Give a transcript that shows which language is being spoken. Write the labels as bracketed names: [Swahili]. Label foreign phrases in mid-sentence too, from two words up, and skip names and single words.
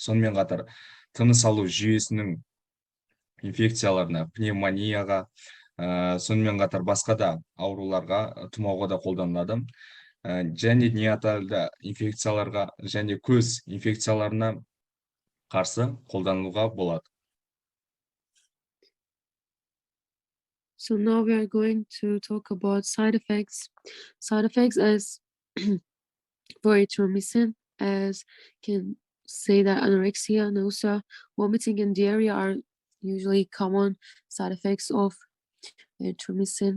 [Kazakh] Сонымен қатар тыныс алу жүйесінің инфекцияларына, пневмонияға, сонымен қатар басқа да ауруларға, тұмауға да қолданылады. Және неонатальды инфекцияларға және көз инфекцияларына қарсы қолданылуға болады. [English] So now we are going to talk about side effects. Side effects as for erythromycin, as can say that anorexia, nausea, vomiting, and diarrhea are usually common side effects of erythromycin.